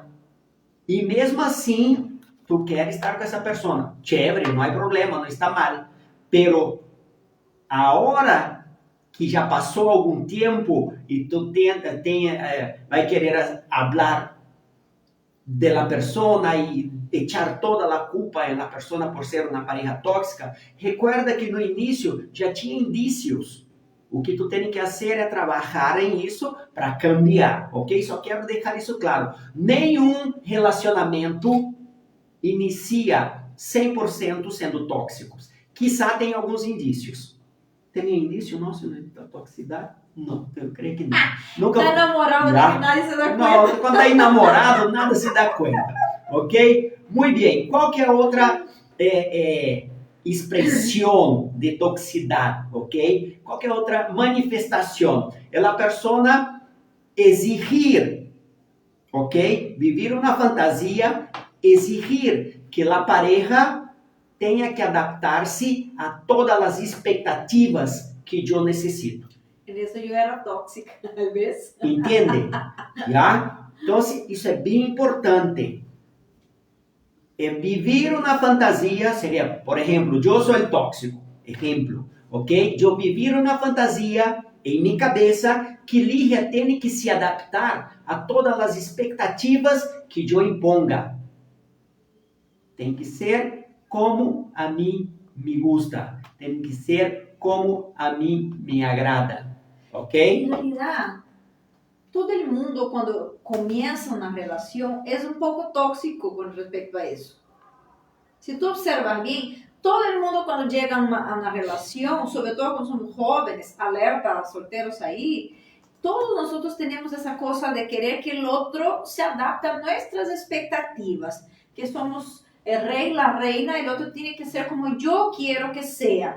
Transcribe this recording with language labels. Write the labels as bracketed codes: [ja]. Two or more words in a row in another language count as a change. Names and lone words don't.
[pt] E mesmo assim, tu quer estar com essa pessoa. Chévere, não há problema, não está mal. [es] Pero, [pt] a hora que já passou algum tempo e tu vai querer falar [es] de la persona y echar toda la culpa en la persona por ser una pareja tóxica, recuerda que [pt] no início já tinha indícios. O que tu tem que fazer é trabalhar em isso para cambiar, ok? Só quero deixar isso claro. Nenhum relacionamento inicia 100% sendo tóxicos. Quizá tem alguns indícios. Tem indício nosso da toxicidade? Não, eu creio que não. Nunca... Tá namorado, nada se dá conta. Não, quando está enamorado, nada se dá conta, ok? Muito bem. Qual que é outra expressão de toxicidade, ok? Qual que é outra manifestação? É a persona exigir, ok? Vivir uma fantasia, exigir que a pareja tenha que adaptar-se a todas as expectativas que eu necessito. Nisso eu era tóxica, ¿ves? Entende? Já? Então, isso é bem importante. Vivir uma fantasia seria, por exemplo, eu sou o tóxico, exemplo, ok? Eu vivir uma fantasia em minha cabeça que Lígia tem que se adaptar a todas as expectativas que eu imponga. Tem que ser como a mim [es] me gusta. [pt] Tem que ser como a mim me agrada. Ok? [es] En realidad, todo el mundo cuando comienza una relación es un poco tóxico con respecto a eso. Si tú observas bien, todo el mundo cuando llega a una relación, sobre todo cuando somos jóvenes, alerta, solteros ahí, todos nosotros tenemos esa cosa de querer que el otro se adapte a nuestras expectativas, que somos el rey, la reina, y el otro tiene que ser como yo quiero que sea.